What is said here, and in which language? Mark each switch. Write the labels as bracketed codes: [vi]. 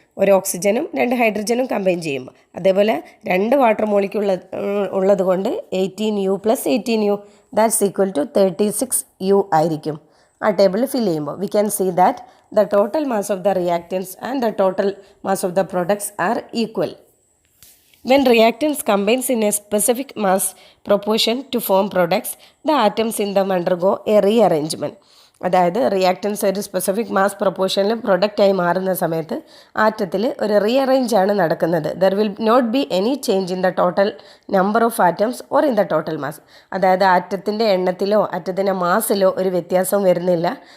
[ml] ഒരു ഓക്സിജനും രണ്ട് ഹൈഡ്രജനും കമ്പൈൻ ചെയ്യുമ്പോൾ. അതേപോലെ രണ്ട് വാട്ടർ മോളിക്യൂൾ ഉള്ളത് കൊണ്ട് 18U + 18U that's equal to 36U ആയിരിക്കും. ആ ടേബിളിൽ ഫില്ല് ചെയ്യുമ്പോൾ [en] We can see that the total mass of the reactants and the total mass of the products are equal. When reactants combines in a specific mass proportion to form products, the atoms in them undergo a rearrangement. [ml] അതായത് reactance ഒരു specific mass പ്രൊപ്പോർഷനിൽ പ്രൊഡക്റ്റായി മാറുന്ന സമയത്ത് ആറ്റത്തിൽ ഒരു rearrange ആണ് നടക്കുന്നത്. [en] There will not be any change in the total number of atoms or in the total mass. [ml] അതായത് ആറ്റത്തിൻ്റെ എണ്ണത്തിലോ ആറ്റത്തിൻ്റെ മാസിലോ ഒരു വ്യത്യാസവും വരുന്നില്ല.